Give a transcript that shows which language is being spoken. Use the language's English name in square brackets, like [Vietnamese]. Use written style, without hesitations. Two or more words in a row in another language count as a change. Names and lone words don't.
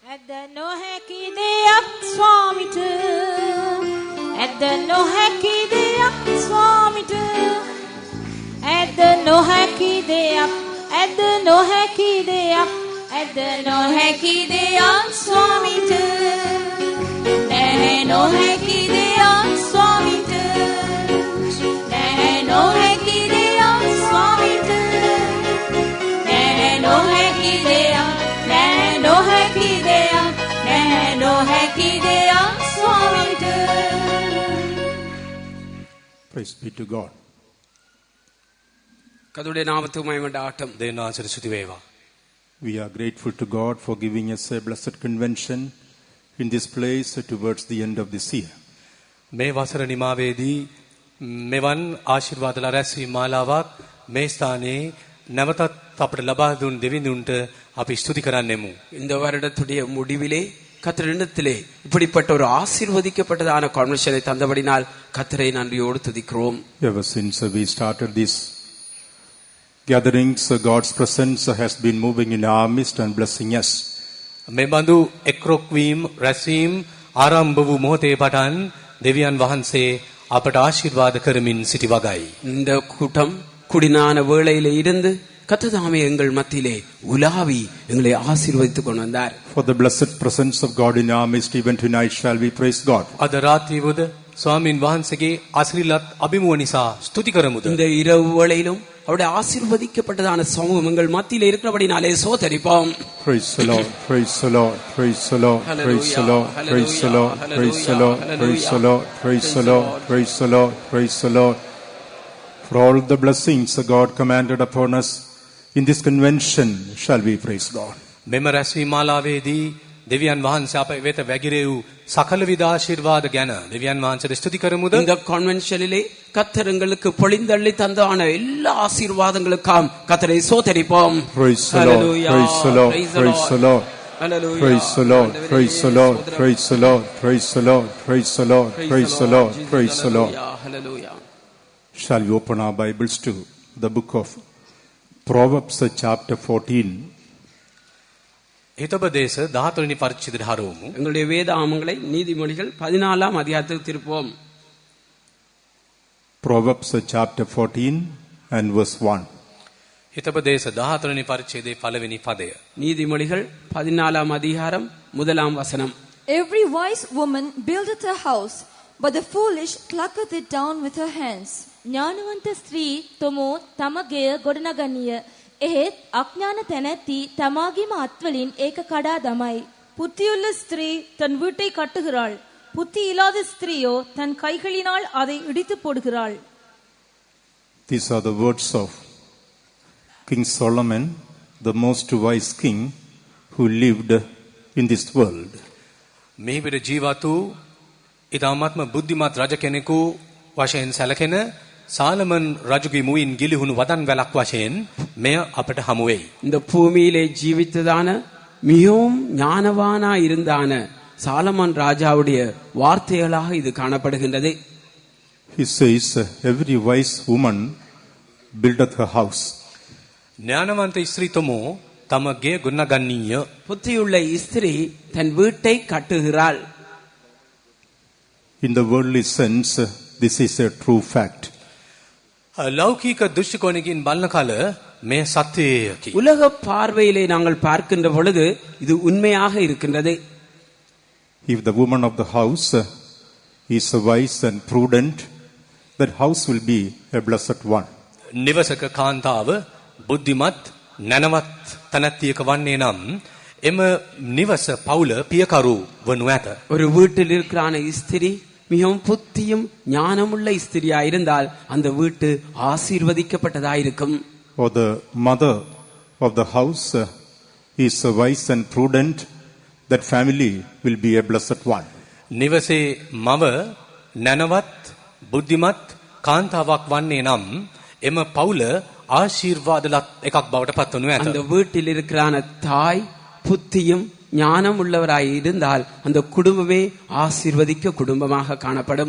[Sinhala] ඇද නොහැකි දෙයක් ස්වාමිට ඇද නොහැකි දෙයක් ස්වාමිට ඇද නොහැකි දෙයක් ඇද නොහැකි දෙයක් ඇද නොහැකි දෙයක් ස්වාමිට නැහැ නොහැකි දෙයක් ස්වාමිට නැහැ නොහැකි දෙයක් ස්වාමිට නැහැ නොහැකි දෙයක් නැහැ නොහැකි දෙයක් නැහැ නොහැකි දෙයක් ස්වාමිට. [English] Praise be to God. [Sinhala] කදුඩේ නාමතුමයි වඩාටම් දේනාසර සුති වේවා. [English] We are grateful to God for giving us a blessed convention in this place towards the end of this year. [Sinhala] මේ වසර නිමාවේදී මෙවන් ආශිර්වාදලා රැස්වීම මාලාවක් මේ ස්ථානයේ නැවතත් අපට ලබා දුන් දෙවිඳුන්ට අපි ස්තුති කරන්නෙමු. [Tamil] இந்த வருடத்துடைய முடிவிலே கர்த்தரிடத்திலே இப்படிப்பட்ட ஒரு ஆசீர்வதிக்கப்பட்டதான கன்வென்ஷனை தந்தபடினால் கர்த்தரை நன்றியோடு துதிக்கிறோம். [English] Ever since we started these gatherings, God's presence has been moving in our midst and blessing us. [Sinhala] මේ බඳු එක්රොක් වීම රැස්වීම ආරම්භ වූ මොහොතේ පටන් දෙවියන් වහන්සේ අපට ආශිර්වාද කරමින් සිටි වගයි. [Tamil] இந்த கூட்டம் குடினான வேளையிலே இருந்து கர்த்ததாமே எங்கள் மத்தியிலே உலாவி எங்களை ஆசீர்வதித்துக் கொண்டு வந்தார். [English] For the blessed presence of God in our midst, even tonight shall we praise God. [Sinhala] අද රාත්‍රියේද ස්වාමින් වහන්සේගේ ආශිර්වාද අභිමුව නිසා ස්තුති කරමුද. [Tamil] இந்த இரவு வேளையிலும் அவருடைய ஆசீர்வதிக்கப்பட்டதான சமூகம் எங்கள் மத்தியிலே இருக்கிறபடினாலே சோதரிப்போம். [English] Praise the Lord, praise the Lord, praise the Lord, praise the Lord, praise the Lord, praise the Lord, praise the Lord, praise the Lord, praise the Lord, praise the Lord. For all the blessings God commanded upon us in this convention shall we praise God. [Sinhala] මෙම රැස්වීම මාලාවේදී දෙවියන් වහන්සේ අප වෙත වැගිරේ වූ සකල විද ආශිර්වාද ගැන දෙවියන් වහන්සේට ස්තුති කරමුද. [Tamil] இந்த கன்வென்ஷனிலே கர்த்தர் எங்களுக்கு பொழிந்தள்ளி தந்தான எல்லா ஆசீர்வாதங்களுக்காம் கர்த்தரை சோதரிப்போம். [English] Praise the Lord, praise the Lord, praise the Lord. Hallelujah. Praise the Lord, praise the Lord, praise the Lord, praise the Lord, praise the Lord, praise the Lord, praise the Lord. Hallelujah. Shall we open our Bibles to the book of Proverbs chapter 14. [Sinhala] හිතෝපදේශ 14 වෙනි පරිච්ඡේදයට හරවමු. [Tamil] எங்களுடைய வேதாகமங்களை நீதிமொழிகள் 14ஆம் அதிகாரத்துக்கு திருப்போம். [English] Proverbs chapter 14 and verse 1. [Sinhala] හිතෝපදේශ 14 වෙනි පරිච්ඡේදයේ පළවෙනි පදය. [Tamil] நீதிமொழிகள் 14ஆம் அதிகாரம் முதலாம் வசனம். [English] Every wise woman buildeth a house, but the foolish plucketh it down with her hands. [Sinhala] ඥානවන්ත ස්ත්‍රී තොමෝ තමගේ ගොඩනගනිය. එහෙත් අඥාන තැනැත්ති තමාගේම අත්වලින් ඒක කඩා දමයි. [Tamil] புத்தியுள்ள ஸ்திரீ தன் வீட்டை கட்டுகிறாள், புத்தி இல்லாத ஸ்திரீயோ தன் கைகளினால் அதை இடித்து போடுகிறாள். [English] These are the words of King Solomon, the most wise king who lived in this world. [Sinhala] මේ විදිහ ජීවත් වූ ඊ타මාත්ම බුද්ධිමත් රජ කෙනෙකු වශයෙන් සැලකෙන சாலமன் ராஜுගේ මුවින් ගිලිහුණු වදන් වැලක් වශයෙන් මෙය අපට හමු වෙයි. [Tamil] இந்த பூமியிலே ஜீவித்ததான மிகவும் ஞானவானா இருந்தான சாலமன் ராஜாவுடைய வார்த்தைகளாக இது காணப்படுகின்றது. [English] He says, every wise woman buildeth her house. [Sinhala] ඥානවන්ත ස්ත්‍රී තොමෝ තමගේ ගොඩනගන්නීය. [Tamil] புத்தியுள்ள ஸ்திரீ தன் வீட்டை கட்டுகிறாள். [English] In the worldly sense, this is a true fact. [Sinhala] ලෞකික දෘෂ්ටිකෝණකින් බලන කල මේ සත්‍යයකි. [Tamil] உலக பார்வையிலே நாங்கள் பார்க்கின்ற பொழுது இது உண்மையாக இருக்கின்றது. [English] If the woman of the house is wise and prudent, that house will be a blessed one. [Sinhala] නිවසක කාන්තාව බුද්ධිමත් නැනවත් තනත්තියක වන්නේ නම් එම නිවස පවුල පියකරු වනු ඇත. [Tamil] ஒரு வீட்டில் இருக்கிறான ஸ்திரீ மிகவும் புத்தியும் ஞானமுள்ள ஸ்திரியா இருந்தால் அந்த வீட்டு ஆசீர்வதிக்கப்பட்டதாயிருக்கும். [English] Or the mother of the house is wise and prudent, that family will be a blessed one. [Sinhala] නිවසේ මව නැනවත් බුද්ධිමත් කාන්තාවක් වන්නේ නම් එම පවුල ආශිර්වාදලත් එකක් බවට පත් වනු ඇත. [Tamil] அந்த வீட்டில் இருக்கிறான தாய் புத்தியும் ஞானம் உள்ளவராய் இருந்தால் அந்த குடும்பமே ஆசீர்வதிக்க குடும்பமாக காணப்படும்.